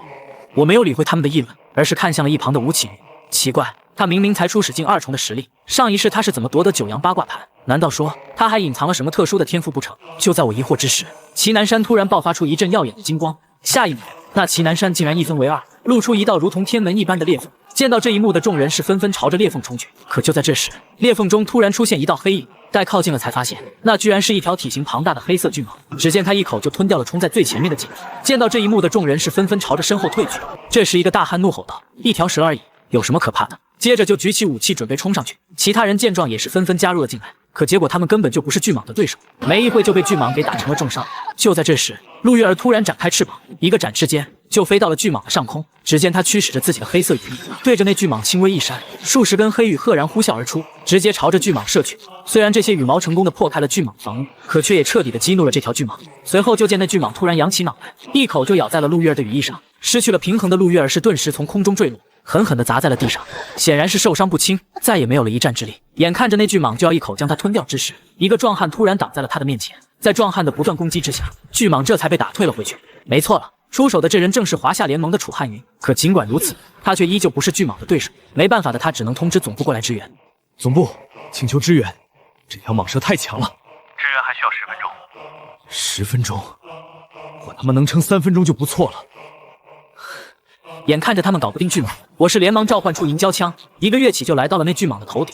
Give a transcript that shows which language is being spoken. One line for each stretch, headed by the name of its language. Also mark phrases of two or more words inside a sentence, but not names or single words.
Chinese: 我沒有理會他們的議論，而是看向了一旁的吳啟雲。奇怪，他明明才初始境2重的實力，上一世他是怎麼奪得9陽八卦盤？難道說他還隱藏了什麼特殊的天賦不成？就在我疑惑之時，祁南山突然爆發出一陣耀眼的金光，下一秒，那祁南山竟然一分為2，露出一道如同天門一般的裂縫。見到這一幕的眾人是紛紛朝着裂縫衝去，可就在這時，裂縫中突然出現一道黑影。待靠近了才發現，那居然是一條體型龐大的黑色巨蟒。只見他一口就吞掉了衝在最前面的錦。見到這一幕的眾人是紛紛朝着身後退去。這時一個大漢怒吼道：“一條蛇而已，有什麼可怕的？” 接着就舉起武器準備衝上去。其他人見狀也是紛紛加入了進來。可結果他們根本就不是巨蟒的對手，沒一會就被巨蟒給打成了重傷。就在這時，陸月兒突然展開翅膀，一個展翅間就飛到了巨蟒的上空。只見他驅使着自己的黑色羽翼，對着那巨蟒輕微一扇，數十根黑羽赫然呼嘯而出，直接朝着巨蟒射去。雖然這些羽毛成功的破開了巨蟒的防禦，可卻也徹底的激怒了這條巨蟒。隨後就見那巨蟒突然揚起腦袋，一口就咬在了陸月兒的羽翼上。失去了平衡的陸月兒是頓時從空中墜落，狠狠地砸在了地上，顯然是受傷不輕，再也沒有了一戰之力。眼看着那巨蟒就要一口將他吞掉之時，一個壯漢突然擋在了他的面前。在壯漢的不斷攻擊之下，巨蟒這才被打退了回去。沒錯了，出手的這人正是華夏聯盟的楚漢雲。可儘管如此，他卻依舊不是巨蟒的對手。沒辦法的他只能通知總部過來支援。總部，請求支援，這條蟒蛇太強了。支援還需要10分鐘。 10分鐘？我他媽能撐3分鐘就不錯了。眼看着他們搞不定巨蟒，我是連忙召喚出銀膠槍，一個躍起就來到了那巨蟒的頭頂。